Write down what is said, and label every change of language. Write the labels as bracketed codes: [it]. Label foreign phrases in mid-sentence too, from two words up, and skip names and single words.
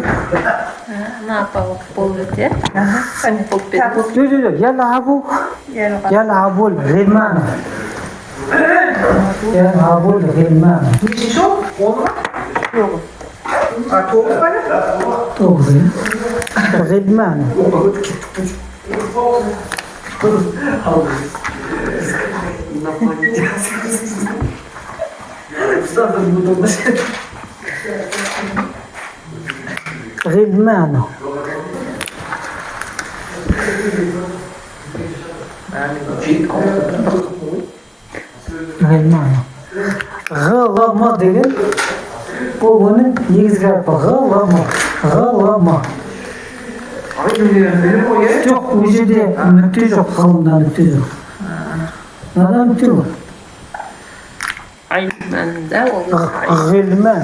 [kk] Ана апа оқып болды иә? Болып берді. [ar] Жоқ, يلعب. يلعب الغلمان. يلعب الغلمان. [kk] Нешінші ол? 10 ма? Жоқ. 9 ба не? 9. [ar] غلمان. غلمان. G'ilman. [kk] G'ilama деген бұл оның негізгі әрпі. [ar] G'ilama. [kk] Жоқ, бұл жерде нүкте жоқ, ғылымда нүкте жоқ. Мынада нүкте бар. Айманда ол [ar] G'ilman.